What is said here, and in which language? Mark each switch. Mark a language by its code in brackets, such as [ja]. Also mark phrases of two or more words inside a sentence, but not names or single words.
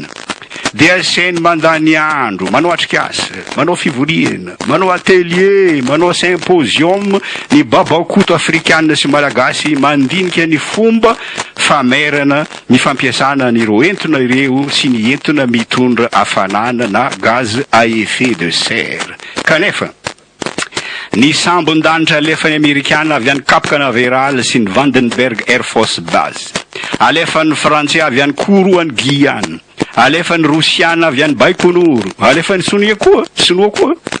[mg] Dia asainy mandany andro, manao atrikasa, manao fivoriana, manao atelier, manao symposium, ny babakoto afrikanina sy malagasy mandinika ny fomba famerana ny fampiasana n'ireo entona ireo sy ny entona mitondra hafanana na [fr] gaz à effet de serre. [mg] Kanefa ny sambon-danitra alefan'ny Amerikana avy any Cap Canaveral sy ny Vandenberg Air Force Base, alefan'ny Frantsay avy any Kourou any Guyane, alefan'ny Rosiana avy any Baikonur, alefan'ny Sinoa koa.